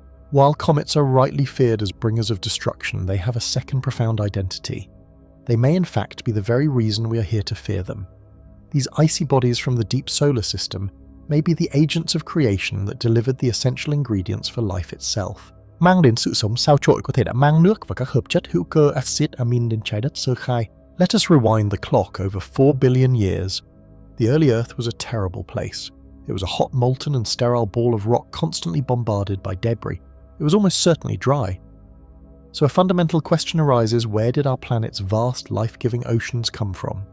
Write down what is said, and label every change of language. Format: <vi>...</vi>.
<en>While comets are rightly feared as bringers of destruction, they have a second profound identity. They may in fact be the very reason we are here to fear them. These icy bodies from the deep solar system may be the agents of creation that delivered the essential ingredients for life itself.</en> <vi>Mang đến sự sống sao chổi có thể đã mang nước và các hợp chất hữu cơ axit amin đến trái đất sơ khai.</vi> <en>Let us rewind the clock over 4 billion years. The early Earth was a terrible place. It was a hot, molten and sterile ball of rock constantly bombarded by debris. It was almost certainly dry. So a fundamental question arises: where did our planet's vast, life-giving oceans come from?</en>